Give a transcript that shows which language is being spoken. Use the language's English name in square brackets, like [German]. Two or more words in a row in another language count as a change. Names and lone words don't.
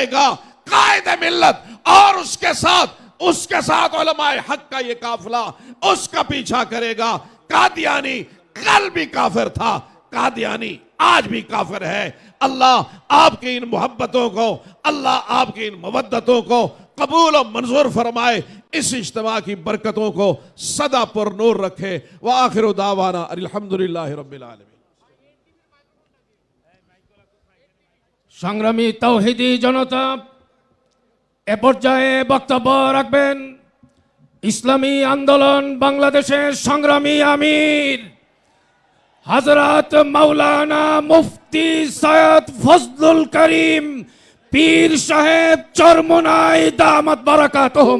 [Urdu] گا قائد ملت اور اس کے ساتھ علماء حق کا یہ قافلہ اس کا پیچھا کرے گا قادیانی کل بھی کافر تھا قادیانی آج بھی کافر ہے اللہ آپ کی ان محبتوں کو اللہ آپ کی ان مودتوں کو قبول و منظور فرمائے اس اجتماع کی برکتوں کو سدا پر نور رکھے [Arabic] وآخر دعوانا الحمدللہ رب العالمین [Bangla] সংগ্রামী তাওহীদি জনতা এ পর্যায়ে বক্তব্য রাখবেন ইসলামী আন্দোলন বাংলাদেশের সংগ্রামী আমির হযরত মাওলানা মুফতি সৈয়দ ফজলুল করিম পীর সাহেব চরমোনাই [Arabic] دامت بركاتهم.